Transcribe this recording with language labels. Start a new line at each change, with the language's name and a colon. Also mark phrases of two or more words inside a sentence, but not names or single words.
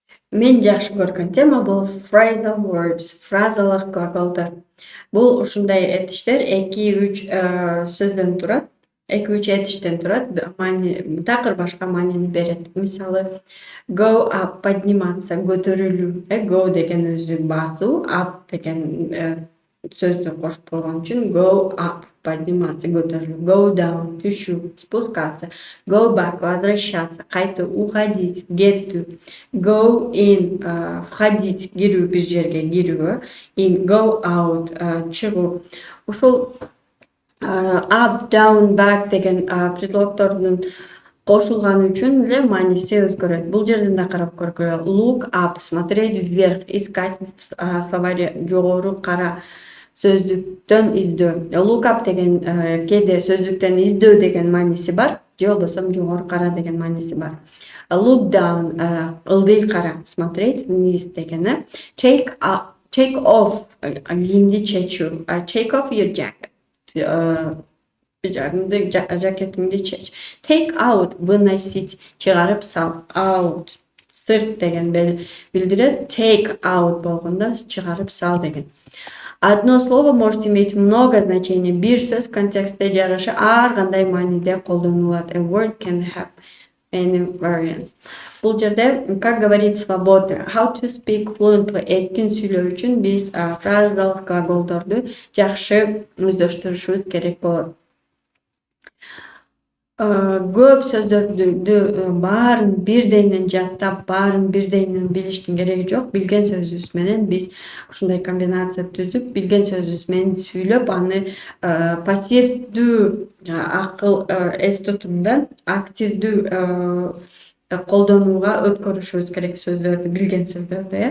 Kyrgyz: Мен жакшы көргөн тема бул
English: phrasal verbs,
Kyrgyz: фразалык глаголдор. Бул ушундай этиштер 2-3 сөздөн турат. 2-3 этиштен турат. Такыр башка маанини берет. Мисалы,
English: go up
Kyrgyz: подниматься, көтөрүлүү. Go деген өзү басуу, up деген сөздү кошуп койгон үчүн
English: go up
Kyrgyz: подниматься, көтөрүлүү.
English: Go down
Kyrgyz: түшүү, спускаться.
English: Go back
Kyrgyz: возвращаться, кайтуу, уходить, кетүү.
English: Go in
Kyrgyz: входить, кирүү, бир жерге кирүү.
English: In go out
Kyrgyz: чыгуу. Ушул up, down, back деген предлогдордун кошулганы үчүн эле мааниси өзгөрөт. Бул жерден да карап көргүлө.
English: Look up,
Russian: смотреть вверх, искать в словаре
Kyrgyz: жогору кара. Сөздүктөн издөө.
English: Look up
Kyrgyz: деген кээде сөздүктөн издөө деген мааниси бар, же болбосо жогору кара деген мааниси бар.
English: Look down
Kyrgyz: ылдый кара,
Russian: смотреть вниз дегени.
English: Take off
Kyrgyz: кийимди чечүү.
English: Take off your jacket.
Kyrgyz: Жакетиңди чеч.
English: Take out
Kyrgyz: выносить, чыгарып сал. Out сырт деген билдирет.
English: Take out
Kyrgyz: болгондо чыгарып сал деген.
Russian: Одно слово может иметь много значений.
Kyrgyz: Бир сөз контекстте жараша ар кандай мааниде колдонулат.
English: A word can have many variants.
Kyrgyz: Бул жерде
Russian: как говорить свободно,
English: how to speak fluently,
Kyrgyz: эркин сүйлөө үчүн биз фразалык глаголдорду жакшы өздөштүрүшүбүз керек болот. Көп сөздөрдү баарын бирдейинен жаттап, баарын бирдейинен билиштин кереги жок. Билген сөзүбүз менен биз ушундай комбинация түзүп, билген сөзүбүз менен сүйлөп, аны пассивдүү акыл эс тутумдан активдүү колдонууга өткөрүшүбүз керек сөздөрдү, билген сөздөрдү.